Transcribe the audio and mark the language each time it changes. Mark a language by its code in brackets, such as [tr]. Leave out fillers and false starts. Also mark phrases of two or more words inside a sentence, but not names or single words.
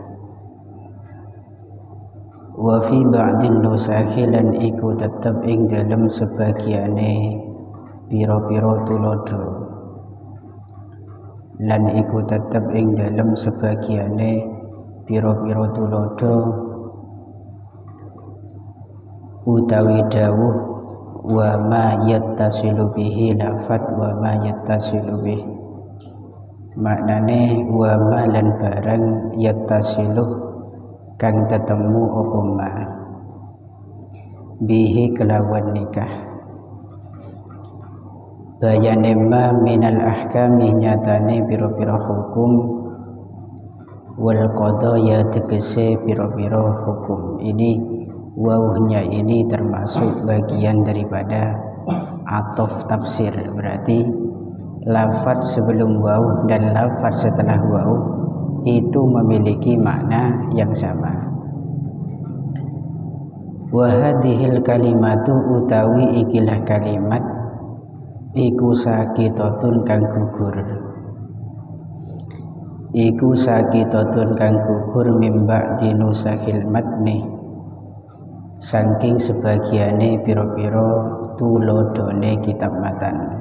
[ar] وفي بعض النسخ [jv] iku tetep ing dalem sebagiane pira-pira tulodo. Lan iku tetep ing dalem sebagiane pira-pira tulodo utawi dawuh [ar] وما يتصل به [jv] lafat [ar] وما يتصل به. [jv] Maknane [ar] وما [jv] lan barang yattasilu kang tetemu apa [ar] ما به [jv] kelawan nikah. Bayane [ar] ما من الأحكام [jv] nyatane pira-pira hukum [ar] والقضايا [jv] tegese pira-pira hukum. [id] Ini wawuhnya ini termasuk bagian daripada atof tafsir. Berarti lafaz sebelum waw dan lafaz setelah waw itu memiliki makna yang sama. [ar] وهذه الكلمة [jv] utawi ikilah kalimat iku sakitatun kang gugur. Iku sakitatun kang gugur [ar] من بعض نسخ المتن [jv] saking sebagiane pira-pira tulodone kitab matan.